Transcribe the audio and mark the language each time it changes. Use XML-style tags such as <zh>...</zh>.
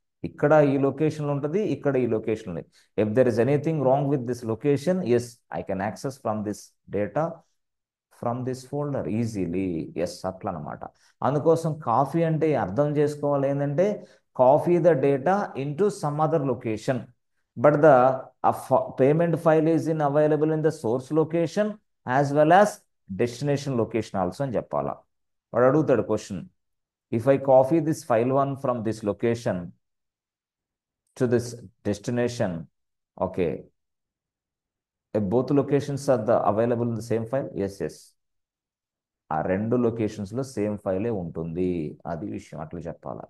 <te>ఇక్కడ ఈ లొకేషన్లో ఉంటుంది, ఇక్కడ ఈ లొకేషన్ ఉంది.</te> <en>If there is anything wrong with this location, yes, I can access from this data from this folder easily. Yes,</en> <te>అట్లా అనమాట. అందుకోసం కాఫీ అంటే అర్థం చేసుకోవాలి ఏంటంటే,</te> <en>Copy the data into some other location. but the payment file is in available in the source location as well as destination location also</en> <te>అని చెప్పాలా. వాడు అడుగుతాడు</te> <en>question, if I copy this file one from this location to this destination, okay, both locations are the available in the same file, yes yes,</en> <te>ఆ రెండు లొకేషన్స్లో same ఫైలే ఉంటుంది, అది విషయం, అట్లా చెప్పాలి.</te>